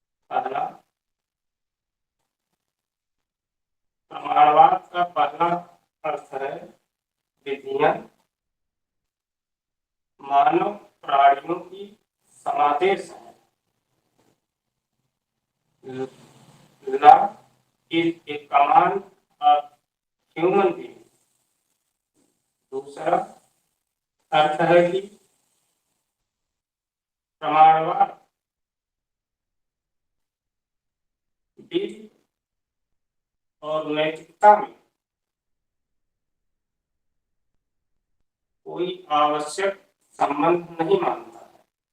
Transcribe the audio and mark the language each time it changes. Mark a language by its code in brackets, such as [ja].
[hi] पहला, प्रमाणवाद का पहला अर्थ है विधियां मानव प्राणियों की समादेश है। [en] Law is a command of human being। [hi] दूसरा अर्थ है कि प्रमाणवाद विधि और नैतिकता में कोई आवश्यक संबंध नहीं मानता है।